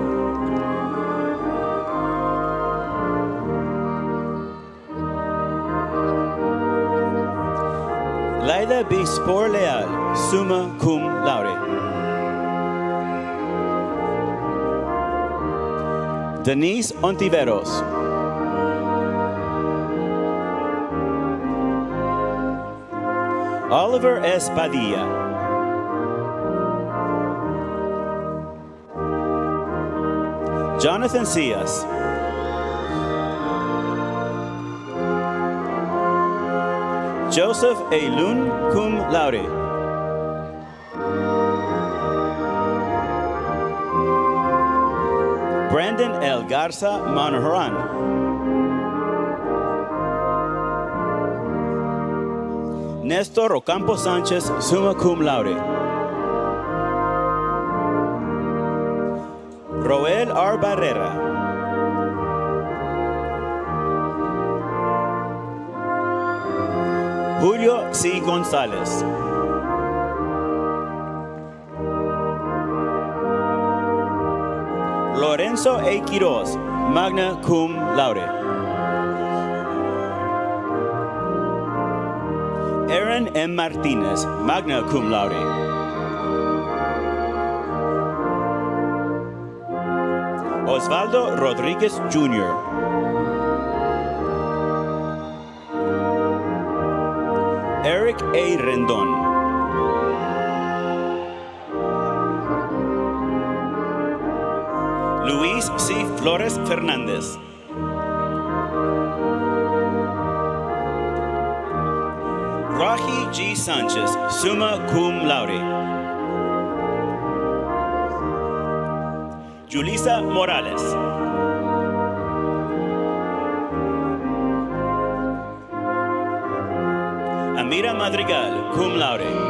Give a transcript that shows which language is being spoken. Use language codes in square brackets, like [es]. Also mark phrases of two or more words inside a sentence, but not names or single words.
[en] Laida B. Spor Leal, [la] summa cum laude. [en] Denise Ontiveros. Oliver S. Padilla. Jonathan Cias. Joseph A. Lun, [la] cum laude. [en] Brandon L. Garza Manoharan. Nestor Ocampo Sanchez, [la] summa cum laude. [en] Roel R. Barrera. Julio C. Gonzalez. Lorenzo A. Quiroz, [la] magna cum laude. [en] Aaron M. Martinez, [la] magna cum laude. [en] Osvaldo Rodriguez, Jr. Eric A. Rendon. Luis C. Flores Fernández. Raji G. Sanchez, [la] summa cum laude. [en] Julissa Morales. Amira Madrigal, [la] cum laude.